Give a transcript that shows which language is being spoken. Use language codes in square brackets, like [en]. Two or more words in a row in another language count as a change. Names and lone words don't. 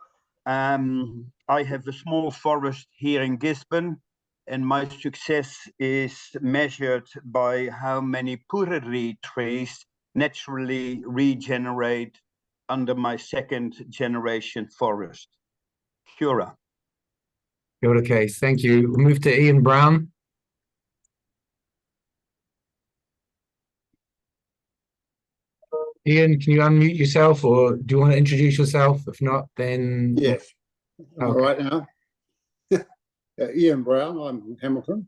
[en] I have a small forest here in Gisborne, and my success is measured by how many puriri trees naturally regenerate under my second generation forest. [mi] Kia ora. Kia ora, [en] Case. Thank you. We'll move to Ian Brown. Ian, can you unmute yourself, or do you want to introduce yourself? If not, then... Yes. Okay. All right now. Ian Brown, I'm from Hamilton.